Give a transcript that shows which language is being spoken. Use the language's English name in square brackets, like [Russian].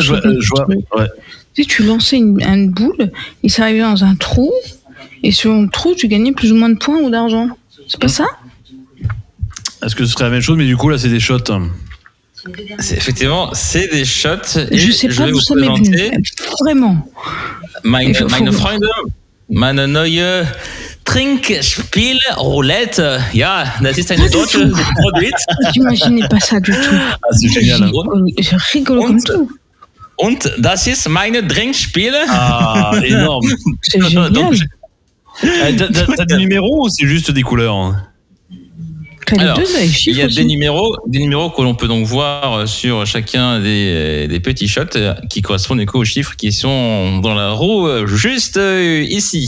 [French] je vois. Ouais. Tu sais, tu lançais une boule et ça arrivait dans un trou, et sur le trou, tu gagnais plus ou moins de points ou d'argent. C'est pas ça? Est-ce que ce serait la même chose, mais du coup là c'est des shots? Effectivement, c'est des shots. Et je sais pas vais d'où vous ça m'est venu. Vraiment. [German] Meine Freunde, meine neue Trinkspiel Roulette. Ja, das ist eine deutsche Produit. [French] J'imaginais pas ça du tout. Ah, c'est génial. Je rigole comme tout. [German] Und das ist meine Trinkspiel. [French] Ah, énorme. C'est génial. T'as des numéros ou c'est juste des couleurs? Alors, il y a des numéros que l'on peut donc voir sur chacun des petits shots qui correspondent du coup aux chiffres qui sont dans la roue juste ici.